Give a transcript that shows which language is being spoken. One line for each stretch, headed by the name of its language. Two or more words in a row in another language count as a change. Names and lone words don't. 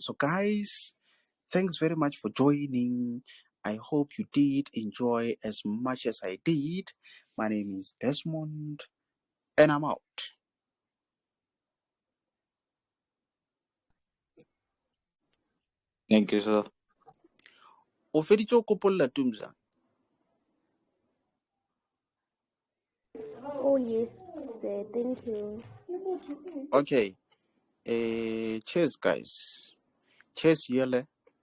English: So, guys, thanks very much for joining. I hope you did enjoy as much as I did. My name is Desmond, and I'm out. Thank you, sir.
Tswana: O feditse go kopolla, Tumza?
English: Oh, yes, sir, thank you. Okay. Cheers, guys. Cheers, Yele.